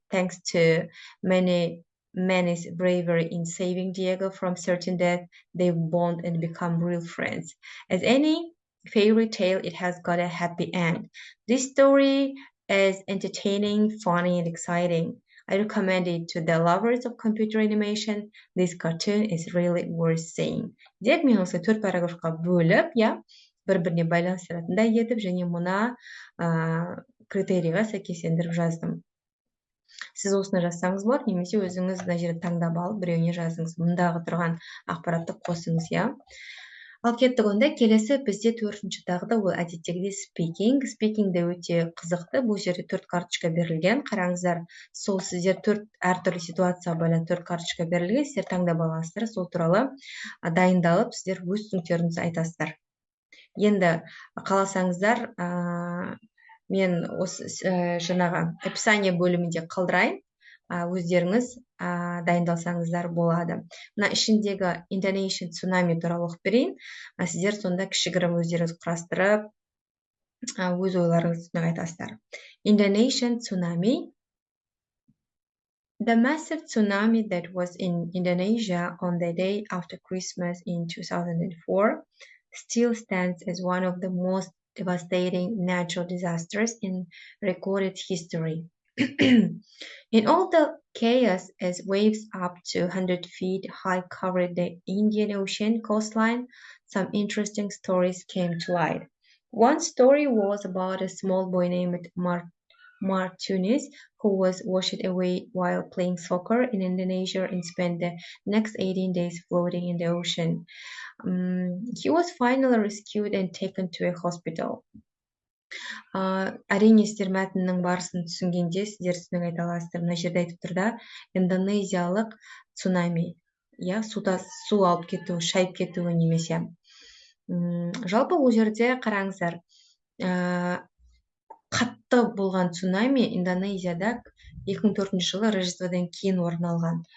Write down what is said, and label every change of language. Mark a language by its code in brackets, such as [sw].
[en] Thanks to Manny's bravery in saving Diego from certain death, they bond and become real friends. As any fairy tale, it has got a happy end. This story is entertaining, funny, and exciting. I recommend it to the lovers of computer animation. This cartoon is really worth seeing. [kk] Деп мен осы 4 параграфқа бөліп, иә, бір-біріне байланыстыратындай етіп, және мұна критерийға сәйкестендіріп жаздым. Сіз осыны жазсаңыз болады, немесе өзіңіз мына жерден таңдап алып, біреуіне жазыңыз. Мұндағы тұрған ақпаратты қосыңыз, иә. Ал кеттік онда, келесі бізде 4-ші дағды, ол әдеттегідей speaking. Speaking де өте қызықты. Бұл жерде 4 карточка берілген. Қараңыздар, сол сіздер 4 әртүрлі ситуацияға байланысты 4 карточка берілген. Сіздер таңдап аласыздар, сол туралы дайындалып, сіздер өз түсініктеріңізді айтасыздар. Енді қаласаңыздар, мен осы жаңағы описание бөлімінде қалдырайын. Өздеріңіз дайындалсаңыздар болады. Мына ішіндегі Indonesian Tsunami туралы оқып берейін. Сіздер сонда кішігірім өздеріңіз құрастырып, өз ойларыңызды айтасыздар. Indonesian Tsunami. [en] The massive tsunami that was in Indonesia on the day after Christmas in 2004 still stands as one of the most devastating natural disasters in recorded history. In all the chaos as waves up to 100 feet high covered the Indian Ocean coastline, some interesting stories came to light. One story was about a small boy named Martinez, who was washed away while playing soccer in Indonesia and spent the next 18 days floating in the ocean. He was finally rescued and taken to a hospital. [kk] Әрине сіздер мәтіннің барысын түсінгенде сіздер түсінік айта аласыздар. Мына жерде айтып тұр да, индонезиялық цунами, су алып кетуі, шайып кетуі немесе. Жалпы ол жерде қараңыздар, қатты болған цунами Индонезияда 2004 жылы Рождестводан кейін орын алған.